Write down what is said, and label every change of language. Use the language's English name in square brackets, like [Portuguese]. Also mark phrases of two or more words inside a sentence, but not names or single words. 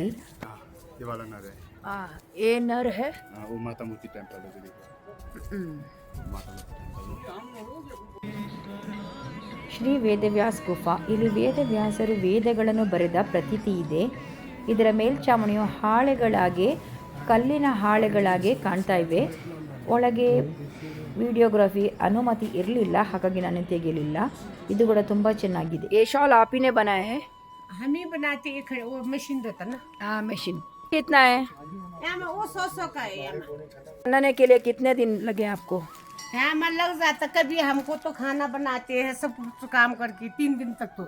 [Hindi] ये वाला नर है ये नर है. वो माता मूर्ति टेंपल है देखो माता मूर्ति टेंपल [Kannada] ಶ್ರೀ ವೇದವ್ಯಾಸ್ ಗುಫಾ. ಇಲ್ಲಿ ವೇದವ್ಯಾಸರು ವೇದಗಳನ್ನು ಬರೆದ ಪ್ರತೀತಿ ಇದೆ. ಇದರ ಮೇಲ್ಛಾವಣಿಯು ಹಾಳೆಗಳಾಗಿ ಕಲ್ಲಿನ ಹಾಳೆಗಳಾಗಿ ಕಾಣ್ತಾ ಇವೆ. ಒಳಗೆ ವಿಡಿಯೋಗ್ರಫಿ ಅನುಮತಿ ಇರಲಿಲ್ಲ, ಹಾಗಾಗಿ ನಾನು ತೆಗೆಯಲಿಲ್ಲ. ಇದು ಕೂಡ ತುಂಬ ಚೆನ್ನಾಗಿದೆ. [Hindi] ये शॉल आप ही ने बनाया है? हम ही बनाते एक वो मशीन रहता ना हाँ मशीन. कितना है यहाँ में वो 100 का है यहाँ बनाने के लिए? कितने दिन लगे आपको? यहाँ में लग जाता कभी हमको तो खाना बनाते हैं सब कुछ काम करके 3 दिन तक तो